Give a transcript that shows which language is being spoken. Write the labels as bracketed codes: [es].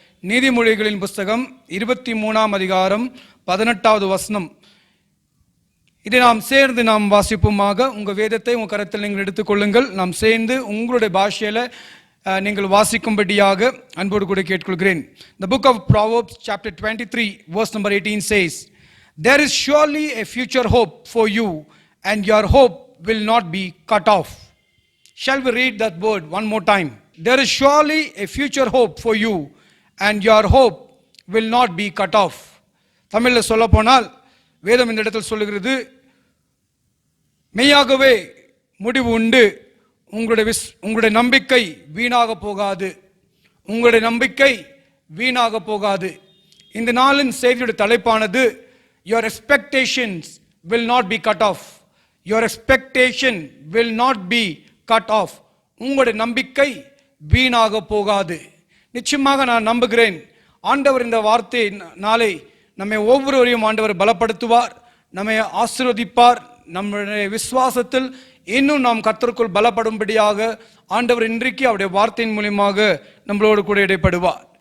[ta] நீதிமொழிகளின் புஸ்தகம் 23ஆம் அதிகாரம் 18வது வசனம். இதை நாம் சேர்ந்து நாம் வாசிப்போமாக. உங்கள் வேதத்தை உங்கள் கரத்தில் நீங்கள் எடுத்துக்கொள்ளுங்கள். நாம் சேர்ந்து உங்களுடைய பாஷையில் நீங்கள் வாசிக்கும்படியாக அன்போடு கூட கேட்டுக்கொள்கிறேன். [en] The book of Proverbs chapter 23 verse number 18 says, "There is surely a future hope for you and your hope will not be cut off." Shall we read that word one more time? There is surely a future hope for you and your hope will not be cut off. [ta] தமிழில் சொல்ல போனால் வேதம் இந்த இடத்தில் சொல்லுகிறது, மெய்யாகவே முடிவு உண்டு, உங்களுடைய நம்பிக்கை வீணாக போகாது, உங்களுடைய நம்பிக்கை வீணாக போகாது. இந்த நாளின் செய்தியுடைய தலைப்பானது, [en] your expectations will not be cut off. Your expectation will not be cut off. [ta] உங்களுடைய நம்பிக்கை வீணாக போகாது. நிச்சயமாக நான் நம்புகிறேன், ஆண்டவர் இந்த வார்த்தை நாளை நம்மை ஒவ்வொருவரையும் ஆண்டவர் பலப்படுத்துவார், நம்மை ஆசீர்வதிப்பார். நம்முடைய விசுவாசத்தில் இன்னும் நாம் கர்த்தருக்குள் பலப்படும்படியாக ஆண்டவர் இன்றைக்கு அவருடைய வார்த்தையின் மூலியமாக நம்மளோடு கூட இடைப்படுவார்.